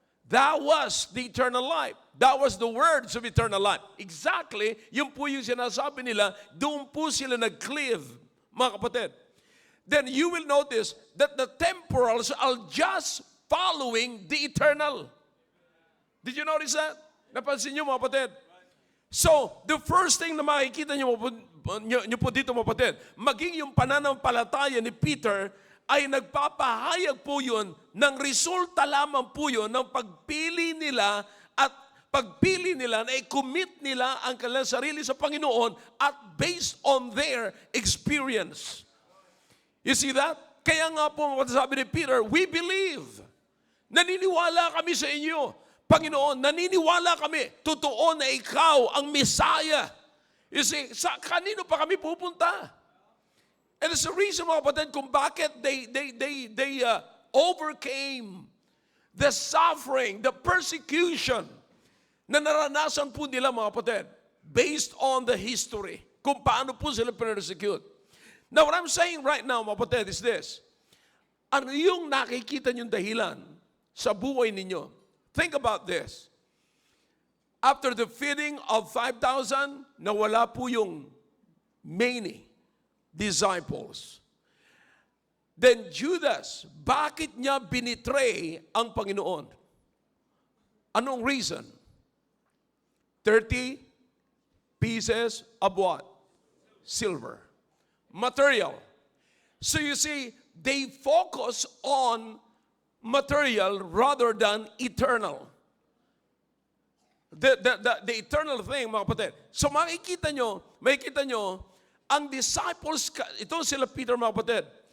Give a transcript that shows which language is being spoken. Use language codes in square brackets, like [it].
[en] That was the eternal life. That was the words of eternal life. [tl] Exactly, yun po yung sinasabi nila, doon po sila nag-cleave, mga kapatid. [en] Then you will notice that the temporals are just following the eternal. Did you notice that? [tl] Napansin niyo, mga kapatid? So, the first thing na makikita niyo po dito, mga kapatid, maging yung pananampalataya ni Peter ay nagpapahayag po yun ng resulta lamang po yun ng pagpili nila at pagpili nila na i-commit nila ang kanilang sarili sa Panginoon at [en] based on their experience. You see that? [tl] Kaya nga po sabi ni Peter, [en] we believe. [tl] Naniniwala kami sa inyo. Panginoon, naniniwala kami, totoo na ikaw ang Messiah. [en] You see, [tl] sa kanino pa kami pupunta? [en] And it's the reason, [tl] mga kapatid, kung bakit [en] they overcame the suffering, the persecution [tl] na naranasan po nila, mga kapatid, [en] based on the history, [tl] kung paano po sila persecute. [en] Now, what I'm saying right now, [tl] mga kapatid, [en] is this. [tl] Ano yung nakikita niyong dahilan sa buhay ninyo? [en] Think about this. After the feeding of 5,000, [tl] nawala po yung [en] many disciples. [tl] Then Judas, bakit niya binitray ang Panginoon? Anong reason? [en] 30 pieces of what? Silver. Material. So you see, they focus on material rather than eternal. The eternal thing, [tl] mga kapatid. So makikita nyo, ang disciples, ito sila Peter, mga kapatid.